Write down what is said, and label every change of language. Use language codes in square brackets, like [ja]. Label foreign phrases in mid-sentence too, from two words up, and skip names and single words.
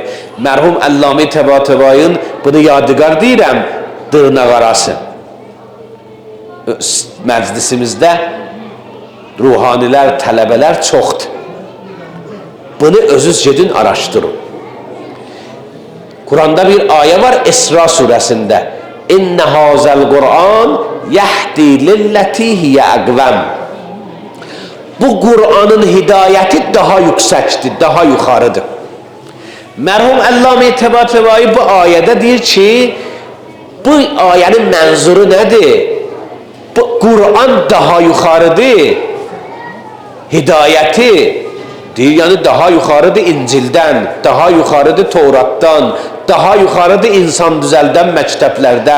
[az] Mərhum Əlləmi Təbatəbayın bunu yadigar deyirəm, dırnaq arası. Məclisimizdə ruhanilər, tələbələr çoxdur. Bunu özünüz gedin araşdırın. Kur'an'da bir ayə var İsra surəsində. [ar] إن هذا القرآن يهدي للتي هي أقوم. [tr] Bu Kur'an'ın hidayeti daha yüksektir, daha yukarıdır. [az] Merhum Allame Təbatəbai bu ayədə deyir ki, bu ayənin mənzuru nədir? [tr] Bu Kur'an daha yukarıdır, hidayeti deyir, yani daha yukarıdır İncil'den, daha yukarıdır Tevrat'tan, daha yukarıdır [az] insan düzəldən məktəblərdən.